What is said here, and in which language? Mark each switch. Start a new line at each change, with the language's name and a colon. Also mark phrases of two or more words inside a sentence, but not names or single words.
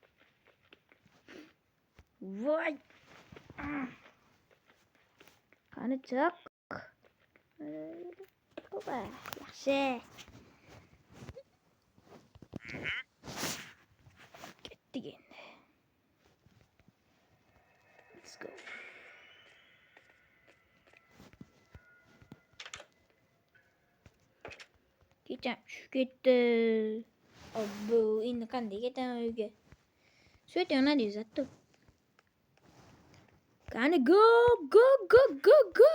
Uzbek: Voy. Qani chiq. Ho'pa, yaxshi. Ketdik endi.
English: Let's go.
Uzbek: Kecha tushib ketdi. Obbo, endi qanday ketaman uyga? Svet yonadi, zatto. Qani
English: go go go go go.